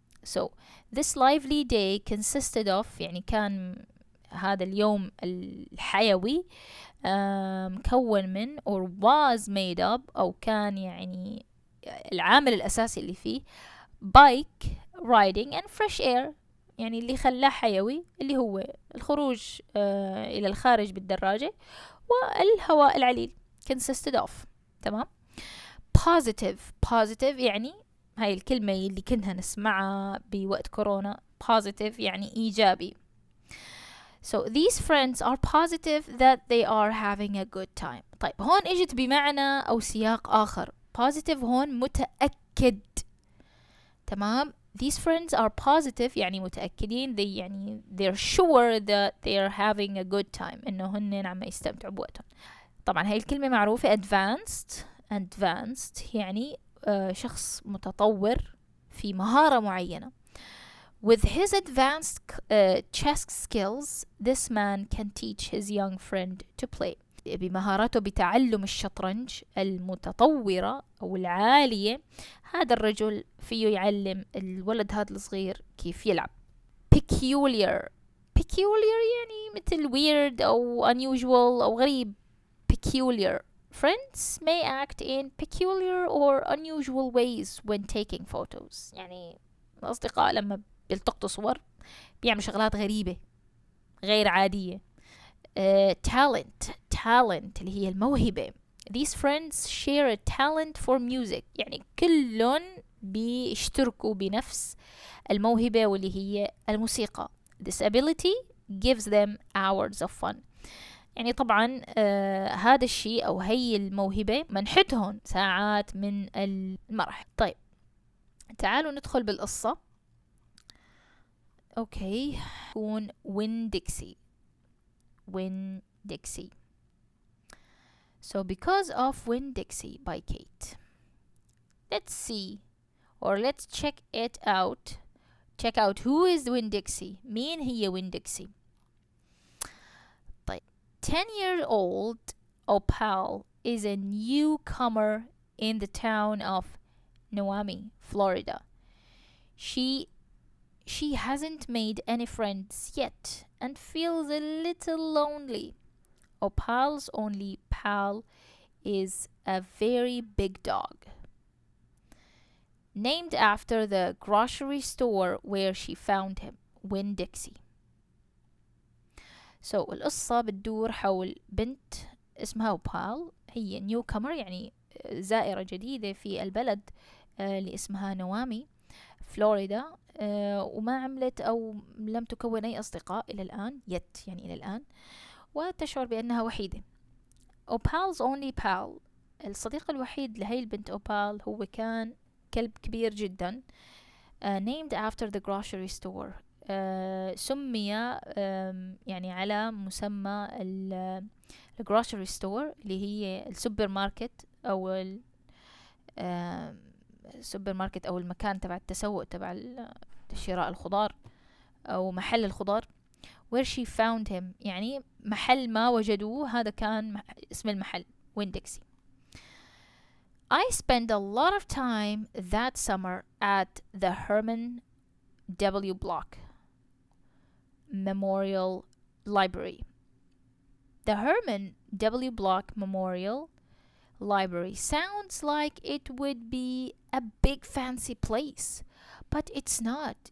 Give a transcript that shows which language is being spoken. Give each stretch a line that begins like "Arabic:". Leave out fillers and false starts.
English: so this lively day consisted of،
Arabic: يعني كان هذا اليوم الحيوي مكون من
English: or was made up،
Arabic: أو كان يعني العامل الأساسي اللي فيه
English: bike riding and fresh air،
Arabic: يعني اللي خلاه حيوي اللي هو الخروج إلى الخارج بالدراجة والهواء العليل consisted of. تمام. positive يعني هاي الكلمة اللي كنا نسمعها بوقت كورونا، positive يعني إيجابي.
English: so these friends are positive that they are having a good time.
Arabic: طيب هون اجت بمعنى أو سياق آخر. positive هون متأكد.
English: تمام، these friends are positive
Arabic: يعني متأكدين، يعني
English: they're sure that they are having a good time،
Arabic: إنه هن عم يستمتعوا بوقتهم. طبعا هاي الكلمة معروفة. advanced يعني شخص متطور في مهارة معينة.
English: with his advanced chess skills this man can teach his young friend to play،
Arabic: بمهاراته بتعلم الشطرنج المتطورة أو العالية، هذا الرجل فيه يعلم الولد هذا الصغير كيف يلعب. peculiar يعني مثل weird أو unusual أو غريب.
English: peculiar friends may act in peculiar or unusual ways when taking photos،
Arabic: يعني الأصدقاء لما بيلتقطوا صور بيعملوا شغلات غريبة غير عادية. talent اللي هي الموهبة.
English: These friends share a talent for music.
Arabic: يعني كلهم بيشتركوا بنفس الموهبة واللي هي الموسيقى.
English: This ability gives them hours of fun.
Arabic: يعني طبعا هذا الشيء أو هي الموهبة منحتهم ساعات من المرح. طيب تعالوا ندخل بالقصة. أوكي، يكون Winn-Dixie.
English: Winn-Dixie. So because of Winn-Dixie by Kate. Let's see, or let's check it out. Check out who is Winn-Dixie.
Arabic: مين هي Winn-Dixie؟ طيب
English: 10-year-old Opal is a newcomer in the town of Noemi, Florida. She hasn't made any friends yet and feels a little lonely. Opal's only pal is a very big dog, named after the grocery store where she found him, Winn-Dixie.
Arabic: So القصة بتدور حول بنت اسمها أوبال، هي newcomer يعني زائرة جديدة في البلد اللي اسمها نوامي، فلوريدا، وما عملت أو لم تكون أي أصدقاء إلى الآن، يعني إلى الآن، وتشعر بأنها وحيدة.
English: Opal's only pal،
Arabic: الصديق الوحيد لهي البنت أوبال هو كان كلب كبير جدا،
English: named after the grocery store،
Arabic: سمي يعني على مسمى الجروسري ستور اللي هي السوبر ماركت أو السوبر ماركت أو المكان تبع التسوق تبع شراء الخضار أو محل الخضار.
English: where she found him
Arabic: يعني محل ما وجدوه، هذا كان اسم المحل Winn-Dixie.
English: I spent a lot of time that summer at the Herman W. Block Memorial Library. The Herman W. Block Memorial Library sounds like it would be a big fancy place, but it's not.